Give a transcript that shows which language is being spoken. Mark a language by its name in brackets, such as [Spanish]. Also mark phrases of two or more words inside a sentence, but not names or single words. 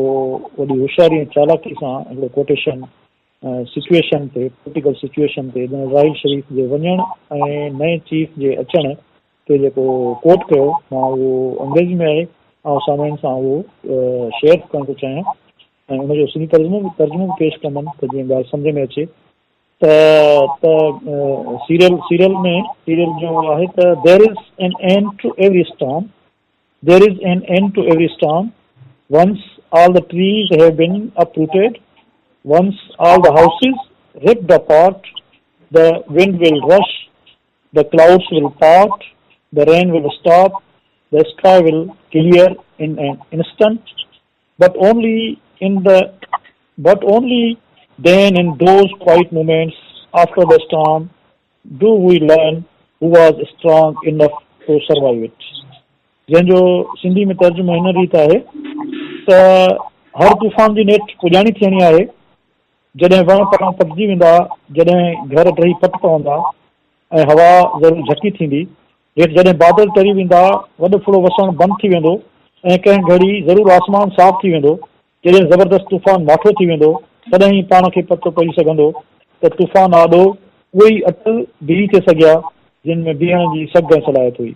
[Sindhi] वॾी होशियारी ऐं चालाकी सां हिकिड़ो [English] quotation situation [Sindhi] ते [English] political situation [Sindhi] ते जनरल राहिल शरीफ़ जे वञणु ऐं नए चीफ जे अचण ते जेको कोट कयो मां उहो अंग्रेज़ी में आहे ऐं सामान सां उहो शेयर करणु थो चाहियां ऐं उनजो सिंधी तर्जुमो बि पेश कंदमि त जीअं ॻाल्हि सम्झ में अचे त सीरियल जो आहे त [English] there is an end to every storm once all the trees have been uprooted, once all the houses ripped apart, the wind will rush, the clouds will part, the rain will stop, the sky will clear in an instant, but only then in those quiet moments after the storm do we learn who was strong enough to survive it. [Sindhi] जंहिंजो सिंधी में तर्जुमो हिन रीत आहे त हर तूफ़ान जी नेठ पुॼाणी थियणी आहे जॾहिं वण परां पटिजी वेंदा जॾहिं घर टही पट पवंदा ऐं हवा ज़रूरु झकी थींदी हेठि जॾहिं बादल तरी वेंदा वॾो फुड़ो वसणु बंदि थी वेंदो ऐं कंहिं घड़ी ज़रूरु आसमान साफ़ थी वेंदो जॾहिं ज़बरदस्त तूफ़ान माठो थी वेंदो तॾहिं ई पाण खे पतो पई सघंदो त तूफ़ान आॾो उहे ई अटल बीह थे सघिया जिन में बीहण जी सघ ऐं सलाहियत हुई।